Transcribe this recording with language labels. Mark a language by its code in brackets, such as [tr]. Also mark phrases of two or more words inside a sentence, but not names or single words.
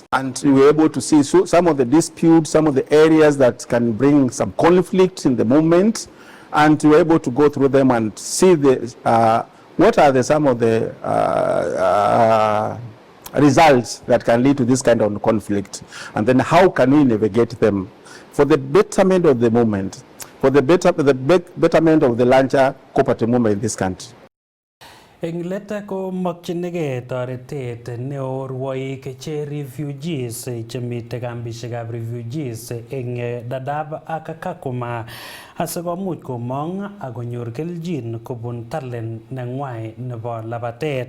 [en] And we were able to see some of the disputes, some of the areas that can bring some conflict in the movement, and we were able to go through them and see what are some of the results that can lead to this kind of conflict, and then how can we navigate them for the betterment of the movement, for the betterment of the larger cooperative movement in this country. [kln] Eng leta ko makchinigei toretet neo rwoik che refugees chemite kambishekab refugees eng Dadaab ak Kakuma asikomuch komong akonyor keljin kobun talent nengwai nebo labatet.